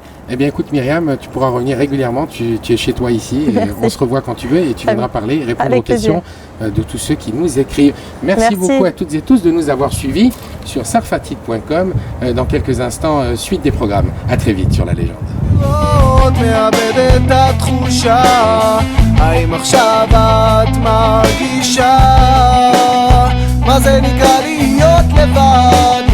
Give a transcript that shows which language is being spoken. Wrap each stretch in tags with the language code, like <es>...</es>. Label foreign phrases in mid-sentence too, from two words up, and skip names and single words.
<fr>Eh bien écoute Myriam, tu pourras revenir régulièrement, tu es chez toi ici, et on se revoit quand tu veux et tu viendras parler et répondre aux questions de tous ceux qui nous écrivent. Merci beaucoup à toutes et tous de nous avoir suivis sur sarfatik.com. Dans quelques instants, suite des programmes. À très vite sur La Légende.</fr> <he>מאבד את התחושה, האם עכשיו את מרגישה מה זה נקרא להיות לבד?</he>